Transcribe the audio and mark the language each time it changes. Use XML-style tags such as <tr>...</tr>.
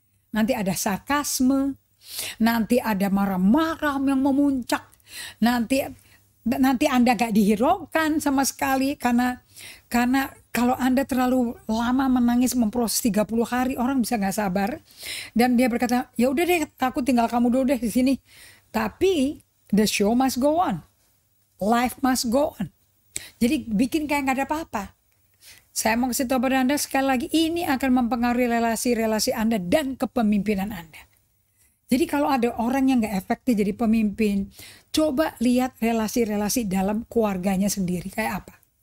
<id>Nanti ada sarkasme, nanti ada marah-marah yang memuncak, nanti Anda nggak dihiraukan sama sekali karena kalau Anda terlalu lama menangis memproses 30 hari, orang bisa nggak sabar dan dia berkata, ya udah deh, aku tinggal kamu dulu deh di sini. Tapi</id> <en>the show must go on, life must go on.</en> <id>Jadi bikin kayak nggak ada apa-apa. Saya mau kasih tahu pada Anda sekali lagi, ini akan mempengaruhi relasi-relasi Anda dan kepemimpinan Anda. Jadi kalau ada orang yang nggak efektif jadi pemimpin, coba lihat relasi-relasi dalam keluarganya sendiri kayak apa.</id>